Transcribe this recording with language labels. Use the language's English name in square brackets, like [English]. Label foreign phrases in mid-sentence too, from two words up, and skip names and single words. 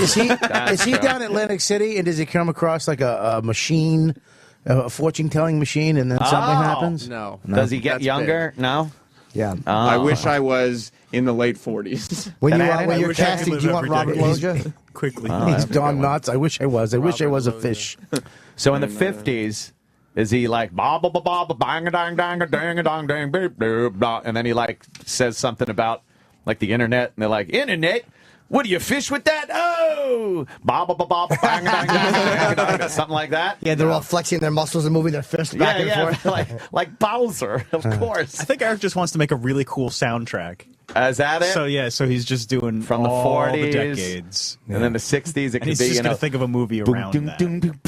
[English] Is he down in Atlantic City, and does he come across like a machine, a fortune-telling machine, and then something happens? No. Does he get That's younger? No? Yeah. I wish I was in the late 40s. When, Can I when you're wish I could casting, live do you want every Robert decade. Loggia? Quickly. He's gone nuts. I wish I was. I wish I was a fish. So in the 50s, is he like, ba ba ba ba ba bang a dang dang a dang a dang dang beep doop blah, and then he like says something about like the internet, and they're like, internet? What do you fish with that? Oh, ba ba ba ba ba bang a dang dang dang dang dang, something like that. Yeah, they're all flexing their muscles and moving their fists back and forth. like Bowser, of course. I think Eric just wants to make a really cool soundtrack. Is that it? So yeah, so he's just doing From the all 40s, the decades, and then the 60s, it and could he's be, just you know, gonna think of a movie around that.